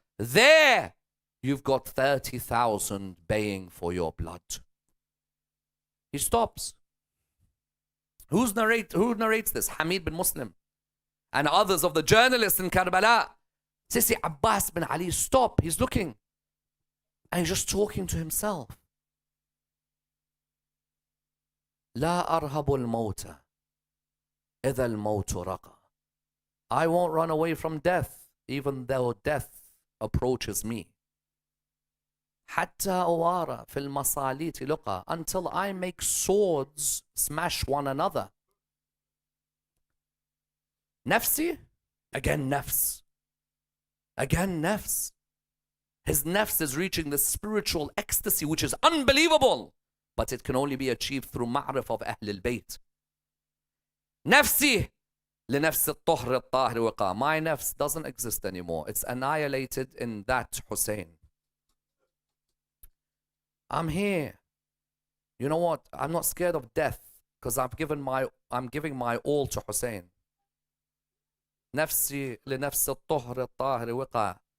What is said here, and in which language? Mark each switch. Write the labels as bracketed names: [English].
[English] There, you've got 30,000 baying for your blood. He stops. Who narrates this? Hamid bin Muslim and others of the journalists in Karbala. Sisi Abbas bin Ali, stop. He's looking. And he's just talking to himself. [Arabic] لا أرهب الموت إذا الموت رقى. [English] I won't run away from death, even though death approaches me. [Arabic] حتى أوارى في المصاليت لقى. [English] Until I make swords smash one another. [Arabic] نفسي? [English] Again nafs. Again nafs. His nafs is reaching the spiritual ecstasy which is unbelievable. But it can only be achieved through ma'rif of Ahl al-Bayt. [Arabic] نفسي لنفس الطهر الطاهر وقاء. [English] My nafs doesn't exist anymore. It's annihilated in that Hussain. I'm here. You know what? I'm not scared of death because I'm giving my all to Hussain. [Arabic] نفسي لنفس الطهر الطاهر وقاء.